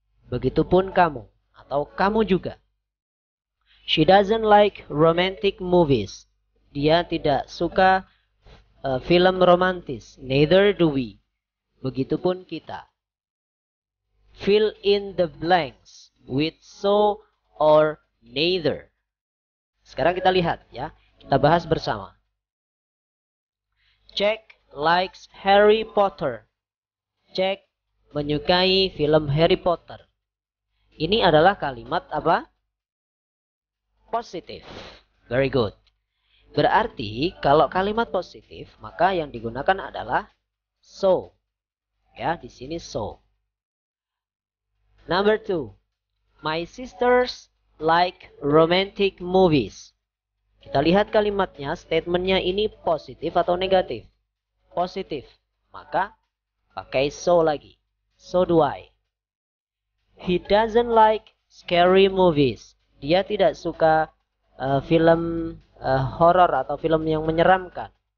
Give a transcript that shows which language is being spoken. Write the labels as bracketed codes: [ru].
[id] Begitupun kamu atau kamu juga. [en] She doesn't like romantic movies. [id] Dia tidak suka film romantis. [en] Neither do we. [id] Begitupun kita. [en] Fill in the blanks with so or neither. [id] Sekarang kita lihat ya. Kita bahas bersama. [en] Jack likes Harry Potter. [id] Jack menyukai film Harry Potter. Ini adalah kalimat apa? Positif. [en] Very good. [id] Berarti kalau kalimat positif, maka yang digunakan adalah so. Ya, di sini so. [en] Number 2. My sisters like romantic movies. [id] Kita lihat kalimatnya, statementnya ini positif atau negatif? Positif. Maka pakai so lagi. [en] So do I. He doesn't like scary movies. [id] Dia tidak suka film horor atau film yang menyeramkan.